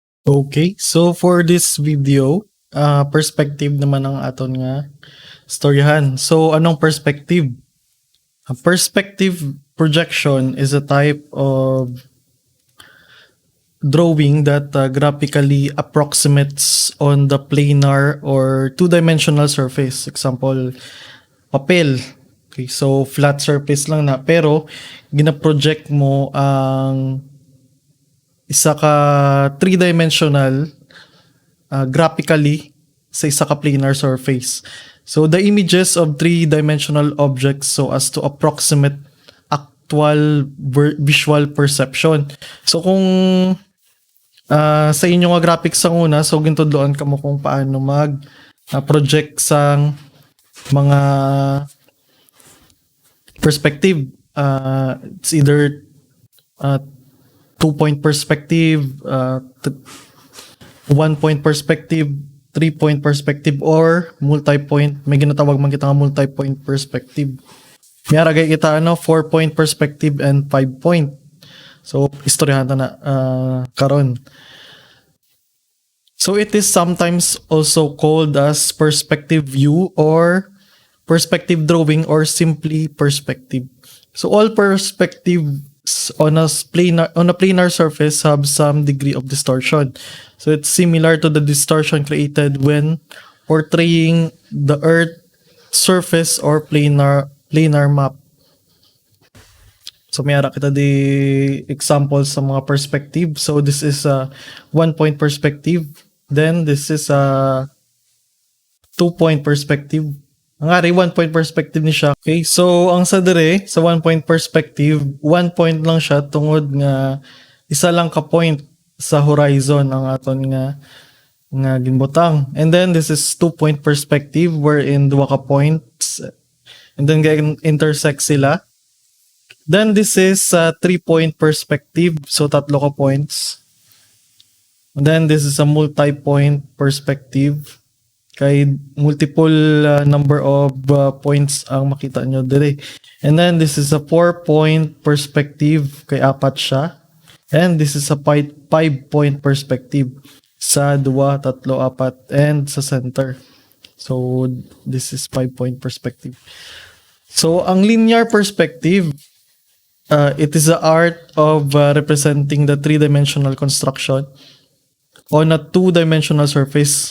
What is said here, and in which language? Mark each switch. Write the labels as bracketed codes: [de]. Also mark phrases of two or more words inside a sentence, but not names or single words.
[en] Okay, so for this video, perspective [hil] naman ang aton nga storyahan. So anong perspective? [en] A perspective projection is a type of drawing that graphically approximates on the planar or two-dimensional surface. [hil] Example, papel. Okay, so [en] flat surface [hil] lang na pero gina-project mo ang isa ka [en] three-dimensional graphically [hil] sa isa ka [en] planar surface. So the images of three-dimensional objects so as to approximate actual visual perception. [hil] So kung sa inyo nga graphics ang una, so gintudloan ka mo kung paano mag project sang mga perspective. [en] It's either 2-point perspective, 1-point perspective, 3-point perspective, or multi-point. [hil] May ginatawag man kita nga [en] multi-point perspective. [hil] May aragay kita [en] 4-point perspective and 5-point. [hil] So istoryahan na karon. [en] So it is sometimes also called as perspective view or perspective drawing or simply perspective. So all perspectives on a planar surface have some degree of distortion. So it's similar to the distortion created when portraying the Earth surface or planar map. [hil] So may ara kita di examples sa mga perspective. [en] So this is a 1-point perspective. Then this is a 2-point perspective. [hil] Ang ari [en] 1-point perspective [hil] ni siya. Okay, so ang sa dire sa [en] 1-point perspective, [hil] 1 point lang siya tungod nga isa lang ka point sa horizon ang aton nga ginbutang. [en] And then this is 2-point perspective wherein [hil] duha ka [en] points and then intersect sila. Then this is 3-point perspective, so [hil] tatlo ka [en] points. And then this is a multi-point perspective. [hil] Kay [en] multiple number of points [hil] ang makita nyo dire. [en] And then this is a 4-point perspective, [hil] kay apat siya. [en] And this is a 5-point perspective sa 2, 3, 4 and sa center. So this is 5-point perspective. So ang linear perspective, it is the art of representing the three-dimensional construction on a two-dimensional surface.